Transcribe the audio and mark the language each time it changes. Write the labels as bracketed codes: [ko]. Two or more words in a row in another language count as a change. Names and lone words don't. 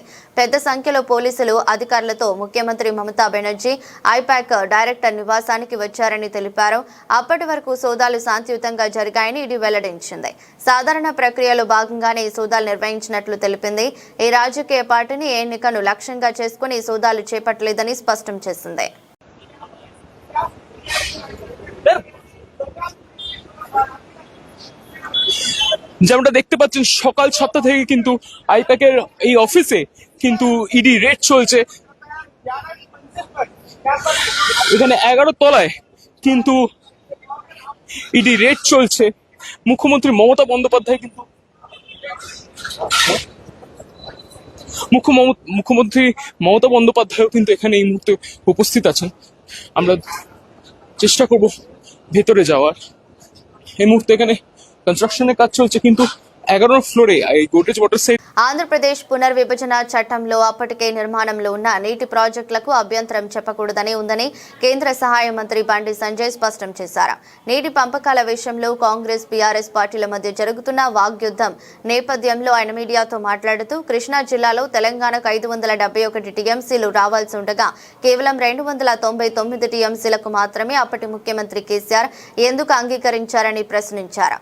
[te] పెద్ద సంఖ్యలో పోలీసులు అధికారులతో ముఖ్యమంత్రి మమతా బెనర్జీ ఐపాక్ డైరెక్టర్ నివాసానికి వచ్చారని తెలిపారు. అప్పటి వరకు సోదాలు శాంతియుతంగా జరిగాయని ఇది వెల్లడించింది. సాధారణ ప్రక్రియలో భాగంగానే ఈ సోదాలు నిర్వహించినట్లు తెలిపింది. ఈ రాజకీయ పార్టీని ఎన్నికను లక్ష్యంగా చేసుకుని ఈ సోదాలు చేపట్టలేదని స్పష్టం చేసింది. [bn] যেমনটা দেখতে পাচ্ছেন সকাল 7টা থেকে কিন্তু আইপ্যাকের এই অফিসে কিন্তু ইডি রেড চলছে। এখানে 11 তলায় কিন্তু ইডি রেড চলছে। মুখ্যমন্ত্রী মমতা বন্দ্যোপাধ্যায় কিন্তু মুখ্যমন্ত্রী মমতা বন্দ্যোপাধ্যায়ও কিন্তু এখানে এই মুহূর্তে উপস্থিত আছেন। আমরা চেষ্টা করব ভেতরে যাওয়ার। এই মুহূর্তে এখানে కన్స్ట్రక్షన్ কাজ চলছে কিন্তু 11 ফ্লোরে এই গোদরেজ ওয়াটার সাইড. [te] ఆంధ్రప్రదేశ్ పునర్విభజన చట్టంలో అప్పటికే నిర్మాణంలో ఉన్న నీటి ప్రాజెక్టులకు అభ్యంతరం చెప్పకూడదని ఉందని కేంద్ర సహాయ మంత్రి బండి సంజయ్ స్పష్టం చేశారు. నీటి పంపకాల విషయంలో కాంగ్రెస్ బీఆర్ఎస్ పార్టీల మధ్య జరుగుతున్న వాగ్యుద్ధం నేపథ్యంలో ఆయన మీడియాతో మాట్లాడుతూ కృష్ణా జిల్లాలో తెలంగాణకు 571 టీఎంసీలు రావాల్సి ఉండగా కేవలం 299 టీఎంసీలకు మాత్రమే అప్పటి ముఖ్యమంత్రి కేసీఆర్ ఎందుకు అంగీకరించారని ప్రశ్నించారు.